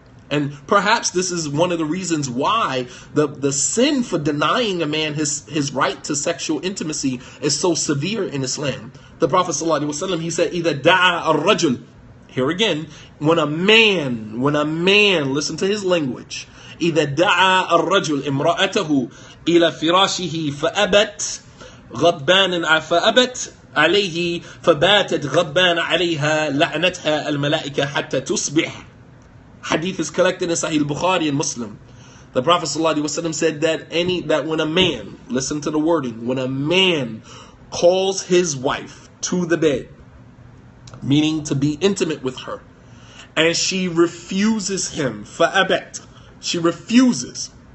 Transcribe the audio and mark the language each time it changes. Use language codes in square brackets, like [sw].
[en] And perhaps this is one of the reasons why the sin for denying a man his right to sexual intimacy is so severe in Islam. The Prophet ﷺ, he said, [ar] إِذَا دَعَى الرَّجُلُ. [en] Here again, when a man, listen to his language. [ar] إِذَا دَعَى الرَّجُلُ إِمْرَأَتَهُ إِلَى فِرَاشِهِ فَأَبَتْ غَضْبَانٍ فَأَبَتْ عليه فباتت غضبان عليها لعنتها الملائكة حتى تصبح. [en] Hadith is collected in Sahih Bukhari and Muslim. The Prophet ﷺ said that when a man, listen to the wording, when a man calls his wife to the bed meaning to be intimate with her. And she refuses him. [ar] فَأَبَتْ. [en] She refuses.